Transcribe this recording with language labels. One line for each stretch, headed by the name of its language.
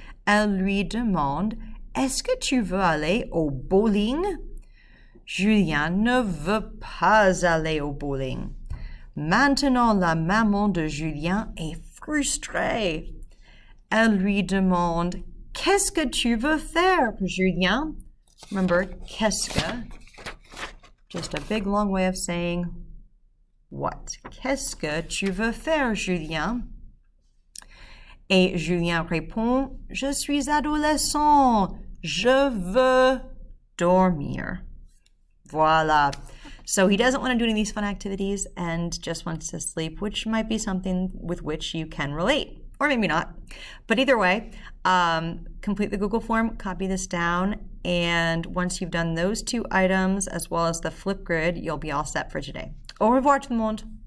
French: Elle lui demande, est-ce que tu veux aller au bowling? Julien ne veut pas aller au bowling. Maintenant, la maman de Julien est frustrée. Elle lui demande, qu'est-ce que tu veux faire, Julien?
English: Remember, qu'est-ce que? Just a big long way of saying what?
French: Qu'est-ce que tu veux faire, Julien? Et Julien répond, je suis adolescent, je veux dormir. Voila.
English: So he doesn't want to do any of these fun activities and just wants to sleep, which might be something with which you can relate, or maybe not. But either way, complete the Google form, copy this down, and once you've done those 2 items, as well as the Flipgrid, you'll be all set for today.
French: Au revoir tout le monde.